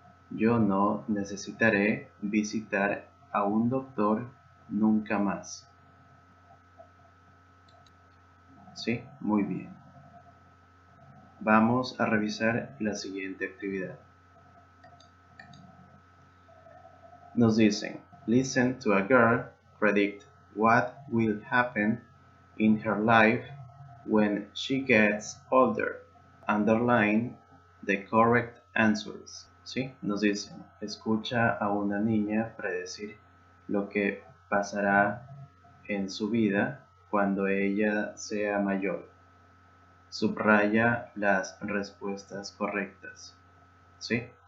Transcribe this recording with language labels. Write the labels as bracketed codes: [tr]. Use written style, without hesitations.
[es] Yo no necesitaré visitar a un doctor nunca más. ¿Sí? Muy bien. Vamos a revisar la siguiente actividad. Nos dicen, [en] listen to a girl predict what will happen in her life when she gets older. Underline the correct answers. [es] ¿Sí? Nos dicen, escucha a una niña predecir lo que pasará en su vida cuando ella sea mayor. Subraya las respuestas correctas. ¿Sí?